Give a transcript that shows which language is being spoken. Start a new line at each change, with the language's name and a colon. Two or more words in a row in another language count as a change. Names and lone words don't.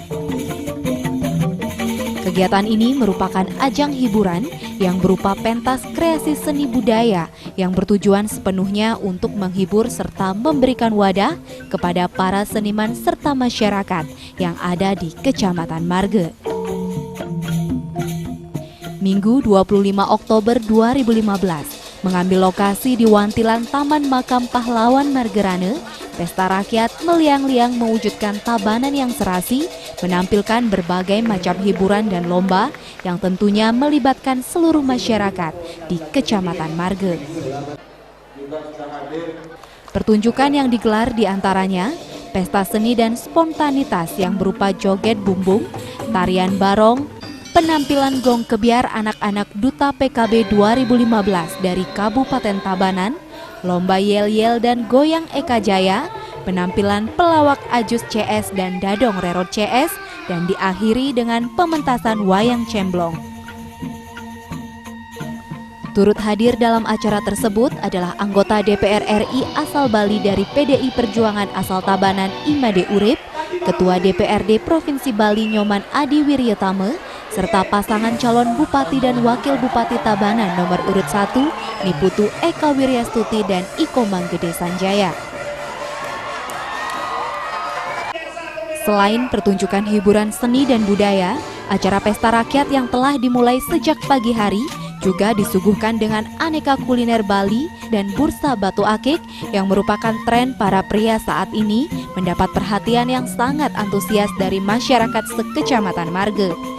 Indonesian: Kegiatan ini merupakan ajang hiburan yang berupa pentas kreasi seni budaya yang bertujuan sepenuhnya untuk menghibur serta memberikan wadah kepada para seniman serta masyarakat yang ada di Kecamatan Marge. Minggu 25 Oktober 2015 mengambil lokasi di Wantilan Taman Makam Pahlawan Margerane, Pesta Rakyat Meliang-Liang mewujudkan Tabanan yang serasi, menampilkan berbagai macam hiburan dan lomba yang tentunya melibatkan seluruh masyarakat di Kecamatan Marge. Pertunjukan yang digelar diantaranya pesta seni dan spontanitas yang berupa joget bumbung, tarian barong, penampilan gong kebiar anak-anak Duta PKB 2015 dari Kabupaten Tabanan, lomba yel-yel dan goyang Eka Jaya, penampilan pelawak Ajus CS dan Dadong Rerot CS, dan diakhiri dengan pementasan wayang cemblong. Turut hadir dalam acara tersebut adalah anggota DPR RI asal Bali dari PDI Perjuangan asal Tabanan Imade Urip, Ketua DPRD Provinsi Bali Nyoman Adi Wiryatama, serta pasangan calon Bupati dan Wakil Bupati Tabanan nomor urut 1, Niputu Eka Wiryastuti dan Iko Manggede Sanjaya. Selain pertunjukan hiburan seni dan budaya, acara Pesta Rakyat yang telah dimulai sejak pagi hari juga disuguhkan dengan aneka kuliner Bali dan bursa batu akik yang merupakan tren para pria saat ini, mendapat perhatian yang sangat antusias dari masyarakat sekecamatan Marge.